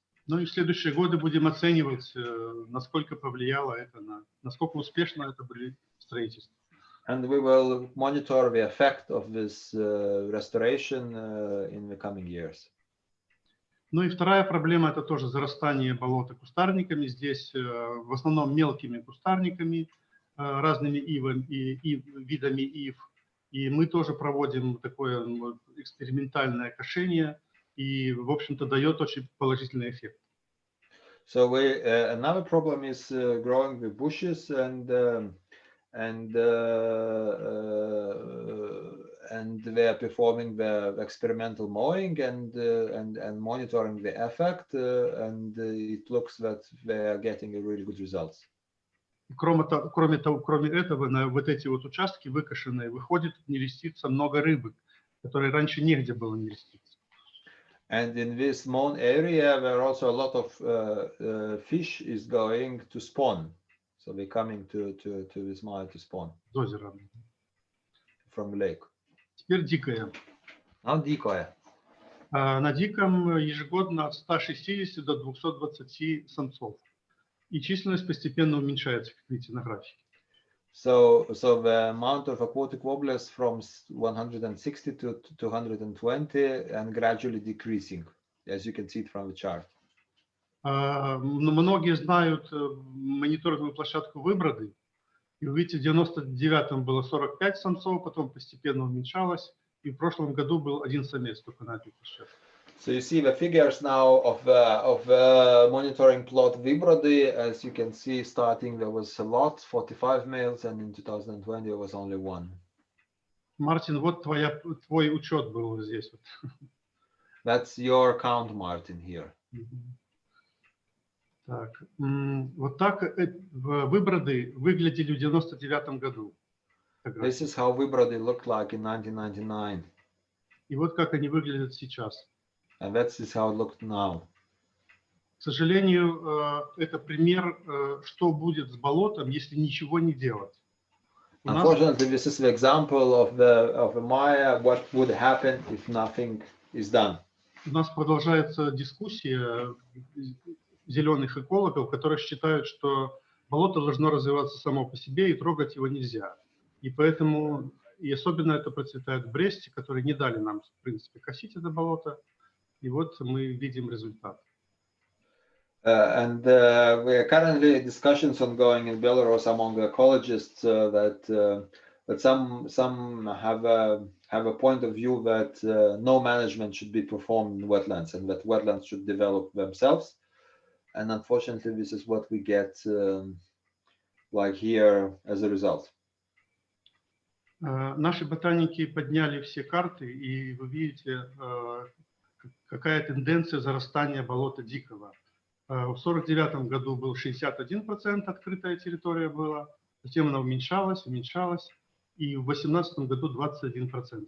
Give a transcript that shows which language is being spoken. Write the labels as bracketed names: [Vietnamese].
[Russian] Ну и в следующие годы будем оценивать, насколько повлияло это, насколько успешно это были строительства. [English] And we will monitor the effect of this restoration in the coming years. [Russian] Ну и вторая проблема – это тоже зарастание болота кустарниками. Здесь в основном мелкими кустарниками, разными видами ив. И мы тоже проводим такое экспериментальное кошение, и, в общем-то, дает очень положительный эффект. [English] So another problem is growing the bushes and they are performing the experimental mowing and monitoring the effect, and it looks that they are getting a really good results. [Russian] Кроме этого, на вот эти вот участки выкошенные выходит нереститься много рыбы, которые раньше негде было нереститься. [English] And in this mown area, there are also a lot of fish is going to spawn. So they're coming to this mire to spawn. [Russian] С озера. [English] From the lake. [Russian] Теперь дикая. [English] Now [Russian] дикая. На диком ежегодно от 160 до 220 самцов. И численность постепенно уменьшается, как видите на графике. [English] So the amount of aquatic warblers from 160 to 220 and gradually decreasing, as you can see it from the chart. [Russian] Многие знают мониторинговую площадку Выброды. И вы видите, в 99-м было 45 самцов, потом постепенно уменьшалось. И в прошлом году был один самец только на этой площадке. [English] So you see the figures now of the monitoring plot Vibrody. As you can see, starting there was a lot, 45 males, and in 2020 there was only one. [Russian] Мартин, вот твой учет был здесь. [English] That's your count, Martin, here. [Russian] Так, вот так Выброды выглядели в 99-м году. [English] This is how Vibrody looked like in 1999. [Russian] И вот как они выглядят сейчас. [English] And that is how it looked now. [Russian] К сожалению, это пример, что будет с болотом, если ничего не делать. [English] Unfortunately, this is the example of the Maya, what would happen if nothing is done. [Russian] У нас продолжается дискуссия зеленых экологов, которые считают, что болото должно развиваться само по себе и трогать его нельзя. И поэтому, и особенно это процветает в Бресте, которые не дали нам, в принципе, косить это болото. И вот мы видим результат. [English] And we are currently discussions ongoing in Belarus among ecologists that some have a point of view that no management should be performed in wetlands and that wetlands should develop themselves. And unfortunately, this is what we get like here as a result. [Russian] Наши ботаники подняли все карты, и вы видите, какая тенденция зарастания болота дикого. В 1949 году был 61% открытая территория была, затем она уменьшалась, и в 2018 году 21%.